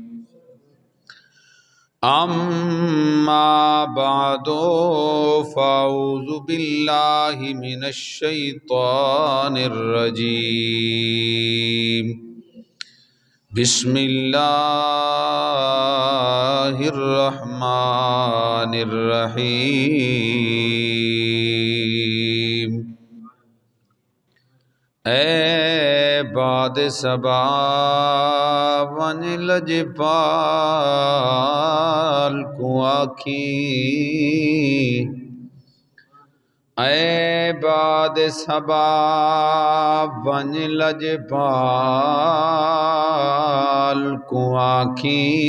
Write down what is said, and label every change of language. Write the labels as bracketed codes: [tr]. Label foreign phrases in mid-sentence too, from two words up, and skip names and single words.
[ar] أما بعد فأعوذ بالله من الشيطان الرجيم بسم الله الرحمن الرحيم [pa] اے باد صبا ون لجپال کو آکھی اے باد صبا ون لجپال کو آکھی